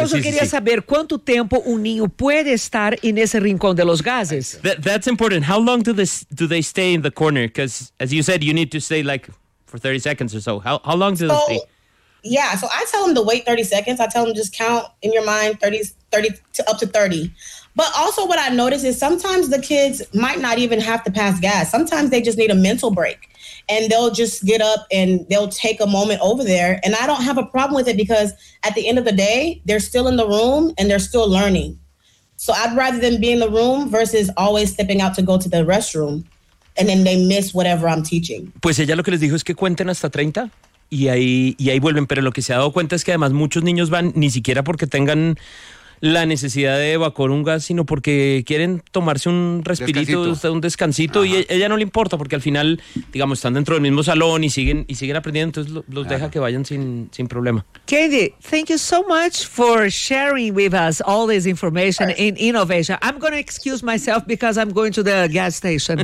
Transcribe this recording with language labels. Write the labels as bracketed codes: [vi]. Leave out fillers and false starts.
[es] Eso quería saber, ¿cuánto tiempo un niño puede estar en ese rincón de los gases? [en] That's important. How long do they stay in the corner? Because, as you said, you need to stay like for 30 seconds or so. How long do they stay? Yeah, so I tell them to wait 30 seconds. I tell them just count in your mind 30 to up to 30. But also what I notice is sometimes the kids might not even have to pass gas. Sometimes they just need a mental break. And they'll just get up and they'll take a moment over there. And I don't have a problem with it, because at the end of the day, they're still in the room and they're still learning. So I'd rather them be in the room versus always stepping out to go to the restroom. And then they miss whatever I'm teaching. [es] Pues ella lo que les dijo es que cuenten hasta 30 y ahí vuelven. Pero lo que se ha dado cuenta es que además muchos niños van ni siquiera porque tengan la necesidad de evacuar un gas, sino porque quieren tomarse un respirito, un descansito. Ajá. Y ella no le importa, porque al final, digamos, están dentro del mismo salón y siguen aprendiendo, entonces los deja que vayan sin problema. [en] Katie, thank you so much for sharing with us all this information in innovation. I'm going to excuse myself because I'm going to the gas station.